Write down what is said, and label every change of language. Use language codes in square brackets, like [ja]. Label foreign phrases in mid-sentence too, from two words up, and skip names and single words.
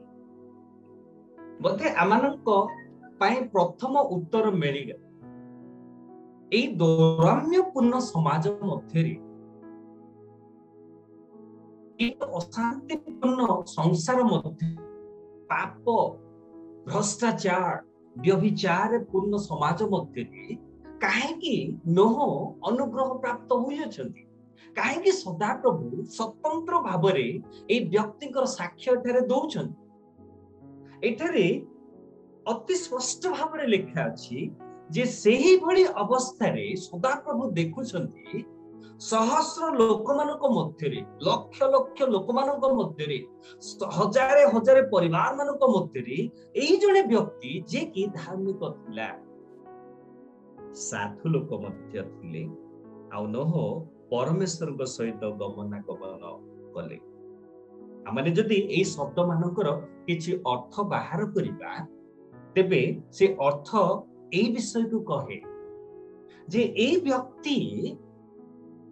[or] ତେବେ ଆମମାନଙ୍କ ପାଇଁ ପ୍ରଥମ ଉତ୍ତର ମିଳିଗଲା ଏ ଦୌରାତ୍ମ୍ୟପୂର୍ଣ୍ଣ ସମାଜ ମଧ୍ୟ ରେ ଏକ ଅଶାନ୍ତିପୂର୍ଣ୍ଣ ସଂସାର ମଧ୍ୟ ପାପ ଭ୍ରଷ୍ଟାଚାର ବ୍ୟଭିଚାର ପୂର୍ଣ୍ଣ ସମାଜ ମଧ୍ୟ ରେ କାହିଁକି ନୋହ ଅନୁଗ୍ରହ ପ୍ରାପ୍ତ ହୋଇ ଅଛନ୍ତି କାହିଁକି ସଦା ପ୍ରଭୁ ସ୍ୱତନ୍ତ୍ର ଭାବରେ ଏ ବ୍ୟକ୍ତିଙ୍କର ସାକ୍ଷ୍ୟ ଏଠାରେ ଦେଉଛନ୍ତି ଏଠାରେ ଅତି ସ୍ପଷ୍ଟ ଭାବରେ ଲେଖା ଅଛି ଯେ ସେହି ଭଳି ଅବସ୍ଥା ରେ ସଦା ପ୍ରଭୁ ଦେଖୁଛନ୍ତି ସହସ୍ର ଲୋକମାନଙ୍କ ମଧ୍ୟ ରେ ଲକ୍ଷ ଲକ୍ଷ ଲୋକମାନଙ୍କ ମଧ୍ୟ ରେ ହଜାରେ ହଜାରେ ପରିବାର ମାନଙ୍କ ମଧ୍ୟ ରେ ଏଇ ଜଣେ ବ୍ୟକ୍ତି ଯେ କି ଧାର୍ମିକ ଥିଲା ସାଧୁ ଲୋକ ମଧ୍ୟ ଥିଲେ ଆଉ ନୋହ ପରମେଶ୍ୱର ଙ୍କ ସହିତ ଗମନାଗମନ କଲେ ଆମମାନେ ଯଦି ଏଇ ଶବ୍ଦ ମାନଙ୍କର କିଛି ଅର୍ଥ ବାହାର କରିବା ତେବେ ସେ ଅର୍ଥ ଏଇ ବିଷୟ କୁ କହେ ଯେ ଏଇ ବ୍ୟକ୍ତି